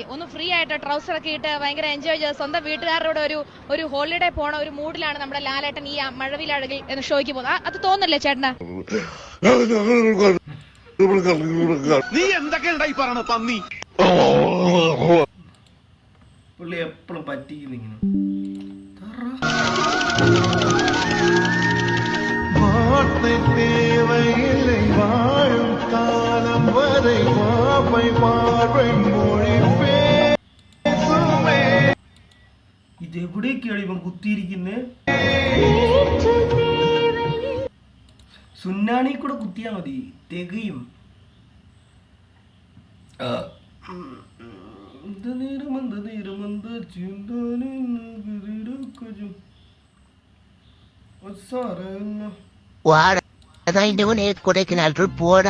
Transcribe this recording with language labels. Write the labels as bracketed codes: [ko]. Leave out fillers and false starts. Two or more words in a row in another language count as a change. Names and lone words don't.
[ml] ഒന്ന് ഫ്രീ ആയിട്ട് ട്രൗസർ ഒക്കെ ഇട്ട് ഭയങ്കര എൻജോയ് ചെയ്ത് സ്വന്തം വീട്ടുകാരുടെ ഒരു ഹോളിഡേ പോണ ഒരു മൂഡിലാണ് നമ്മുടെ ലാലേട്ടൻ ഈ മഴവിലഴകിൽ എന്ന് ഷോയ്ക്ക് പോകുന്നത്. അത് തോന്നില്ലേ ചേട്ടന്? നീ എന്തൊക്കെ പറയണ പന്നി? പുള്ളി എപ്പോഴും പറ്റിക്കുന്നിങ്ങനെ. [ta] வாழும் காலம் வரை மாமை பார்வை மொழி பேசுமே. [ml] ഇതെവിടേക്കാണ് ഇവൻ കുത്തിയിരിക്കുന്നേ? സുന്നാണി കൂടെ കുത്തിയാ മതി, തികയും. കൊടൈക്കനാൽ ട്രിപ്പ് പോടാ.